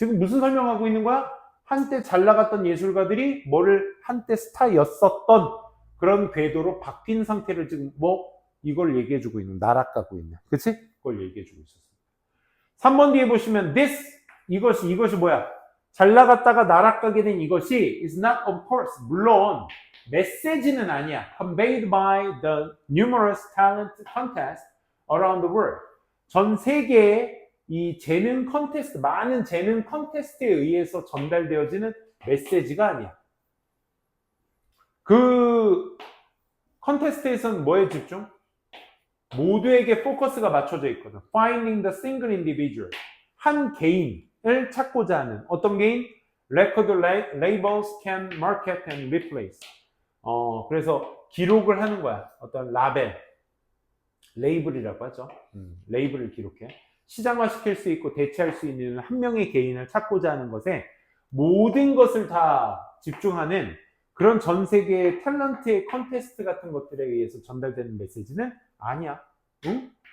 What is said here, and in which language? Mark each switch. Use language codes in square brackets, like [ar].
[ko] 지금 무슨 설명하고 있는 거야? 한때 잘 나갔던 예술가들이 뭐를 한때 스타였었던 그런 궤도로 바뀐 상태를 지금 이걸 얘기해주고 있는, 나락가고 있는. 그치? 그걸 얘기해주고 있었습니다. 3번 뒤에 보시면 이것이 뭐야? 잘 나갔다가 나락가게 된 이것이 [en] is not of course, [ko] 물론 메시지는 아니야. [en] conveyed by the numerous talent contests around the world. [ko] 전 세계의 이 재능 컨테스트, 많은 재능 컨테스트에 의해서 전달되어지는 메시지가 아니야. 그 컨테스트에서는 뭐에 집중? 모두에게 포커스가 맞춰져 있거든. [en] Finding the single individual. [ko] 한 개인을 찾고자 하는 어떤 개인? [en] Record labels can market and replace. [ko] 그래서 기록을 하는 거야. 어떤 라벨, 레이블이라고 하죠. 레이블을 기록해. 시장화시킬 수 있고 대체할 수 있는 한 명의 개인을 찾고자 하는 것에 모든 것을 다 집중하는 그런 전 세계의 탤런트의 컨테스트 같은 것들에 의해서 전달되는 메시지는 아니야. 응?